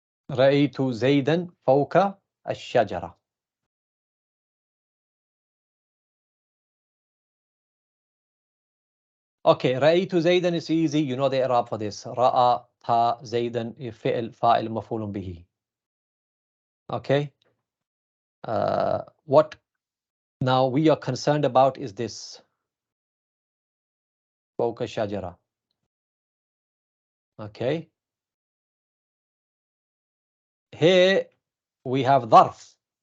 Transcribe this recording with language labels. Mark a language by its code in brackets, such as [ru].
[ar] رأيت زيدا فوق الشجرة. [en] Okay, [ar] رأيت زيدا [en] is easy. You know the i'rab for this. [ar] رأى تا زيدا فعل فاعل مفعول به. [en] Okay. What now we are concerned about is this. [ar] فوق الشجرة. [en] Okay. Here we have ظرف.